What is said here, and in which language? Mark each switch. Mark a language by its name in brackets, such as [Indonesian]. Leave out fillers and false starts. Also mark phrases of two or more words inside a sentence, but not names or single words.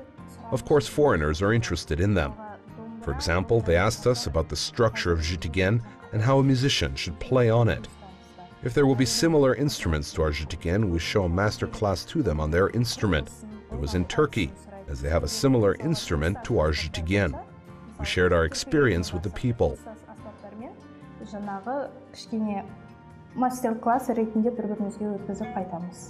[English] Of course, foreigners are interested in them. For example, they asked us about the structure of zhitigen and how a musician should play on it. If there will be similar instruments to our zhitigen, we show a master class to them on their instrument. It was in Turkey, as they have a similar instrument to our zhitigen. We shared our experience with the people. [Kazakh] Жаңағы кішкене мастер-класс ретінде бір-бірімізге өткізіп қайтамыз.